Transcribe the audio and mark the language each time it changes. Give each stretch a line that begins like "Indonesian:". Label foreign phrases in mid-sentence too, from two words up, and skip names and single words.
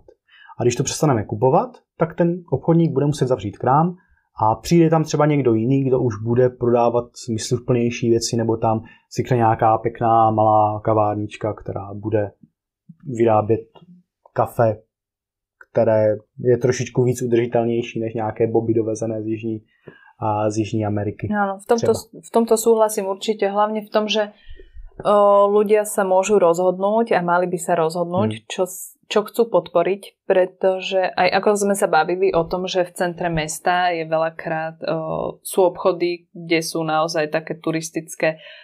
Czech: A když to přestaneme kupovat, tak ten obchodník bude muset zavřít krám a přijde tam třeba někdo jiný, kdo už bude prodávat smysluplnější věci, nebo tam vznikne nějaká pěkná malá kavárnička, která bude vyrábět kafe, které je trošičku víc udržitelnější než nějaké boby dovezené z Jižní Ameriky.
Slovak: Áno, v tomto súhlasím určite, hlavne v tom, že ľudia sa môžu rozhodnúť a mali by sa rozhodnúť, čo chcú podporiť, pretože aj ako sme sa bavili o tom, že v centre mesta je veľakrát sú obchody, kde sú naozaj také turistické